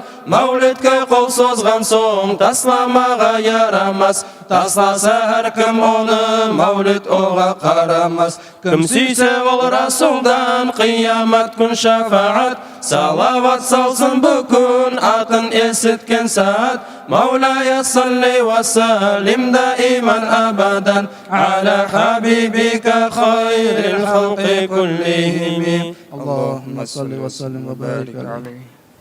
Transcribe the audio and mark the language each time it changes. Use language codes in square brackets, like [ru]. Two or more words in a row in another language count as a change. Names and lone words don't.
[kk] Мәулетке қол созған соң тасламаға ярамас. Тасласа әркім оны мәулет оға қарамас. Кім сүйсе ол Расулдан қиямат күн шафаат. Салават салсын бүкін атын есіткен саат. [ar] مولاي صل وسلم دائما أبدا على حبيبك خير الخلق كلهم. اللهم صل وسلم وبارك عليه.